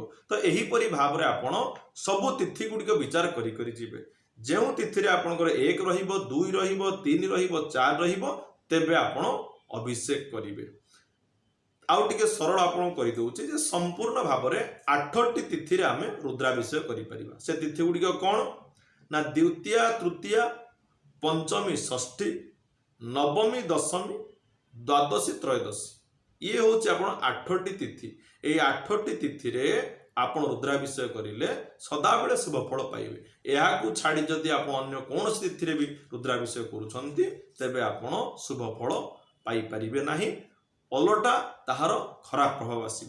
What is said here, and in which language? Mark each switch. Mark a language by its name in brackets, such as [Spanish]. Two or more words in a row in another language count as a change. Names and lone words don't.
[Odia] ତ ଏହି ପରି ଭାବ ରେ ଆପଣ ସବୁ ତିଥି ଗୁଡ଼ିକ ବିଚାର କରି କରି ଯିବେ ଯେଉଁ ତିଥି ରେ ଆପଣଙ୍କର 1 ରହିବ 2 ରହିବ 3 ରହିବ 4 ରହିବ ତେବେ ଆପଣ ଅଭିଷେକ କରିବେ। ଆଉ ଟିକେ ସରଳ ଆପଣ କରି ଦେଉଛି ଯେ ସମ୍ପୂର୍ଣ୍ଣ ଭାବ ରେ 8ଟି ତିଥି ରେ ଆମେ ରୁଦ୍ରାଭିଷେକ କରି ପାରିବା। ସେ ତିଥି ଗୁଡ଼ିକ କେଉଁ ନା ଦ୍ୱିତୀୟା ତୃତୀୟା ପଞ୍ଚମୀ ଷଷ୍ଠୀ ନବମୀ ଦଶମୀ ଦ୍ୱାଦଶୀ ତ୍ରୟୋଦଶୀ ଏ ହେଉଛି ଆପଣ 8ଟି ତିଥି ଏ 8ଟି ତିଥି ରେ ଆପଣ ରୁଦ୍ରାଭିଷେକ କରିଲେ ସଦା ବେଳେ ଶୁଭ ଫଳ ପାଇବେ। ଏହା କୁ ଛାଡ଼ି ଯଦି ଆପଣ ଅନ୍ୟ କୌଣସି ତିଥି ରେ ବି ରୁଦ୍ରାଭିଷେକ କରୁଛନ୍ତି ତେବେ ଆପଣ ଶୁଭ ଫଳ ପାଇ ପାରିବେ ନାହିଁ ଓଲଟା ତାହାର ଖରାପ ପ୍ରଭାବ ଆସିବ।